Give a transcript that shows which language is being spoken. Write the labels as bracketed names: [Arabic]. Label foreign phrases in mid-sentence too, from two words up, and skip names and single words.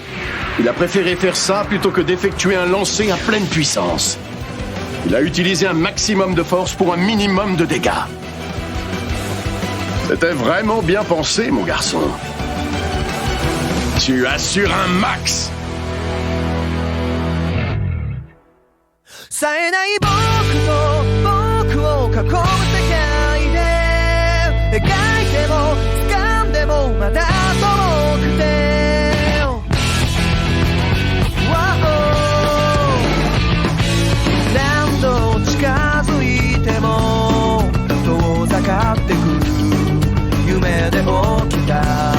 [French] Il a préféré faire ça plutôt que d'effectuer un lancer à pleine puissance. Il a utilisé un maximum de force pour un minimum de dégâts. C'était vraiment bien pensé, mon garçon. Tu assures un max. [Japanese] 冴えない僕を囲む世界で描いても掴んでもまだ遠くて何度近づいても遠ざかってく夢で起きた